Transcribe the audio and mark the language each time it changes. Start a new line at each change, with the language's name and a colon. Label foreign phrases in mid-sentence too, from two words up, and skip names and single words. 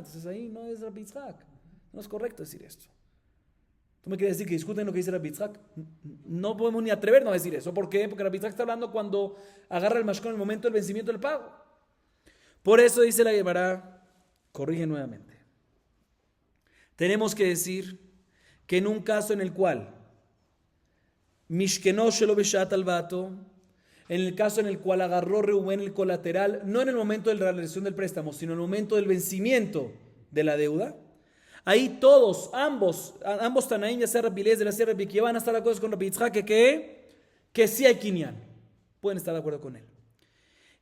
Spanish: Entonces ahí no es Rabbi Yitzhak. No es correcto decir esto. ¿Tú me quieres decir que discuten lo que dice Rabbi Yitzhak? No podemos ni atrevernos a decir eso. ¿Por qué? Porque Rabbi Yitzhak está hablando cuando agarra el mashkon en el momento del vencimiento del pago. Por eso dice la Gemara, corrige nuevamente. Tenemos que decir que en un caso en el cual
Hebrew: משכנו שלא בשעת הלוואתו,
Spanish: en el caso en el cual agarró Reubén el colateral, no en el momento de la realización del préstamo, sino en el momento del vencimiento de la deuda, ahí todos, ambos Tanaim, ya sea Rabbi Eliezer, ya sea Rabbi Akiva, van a estar de acuerdo con Rabbi Yitzhak que sí hay kinyan, pueden estar de acuerdo con él.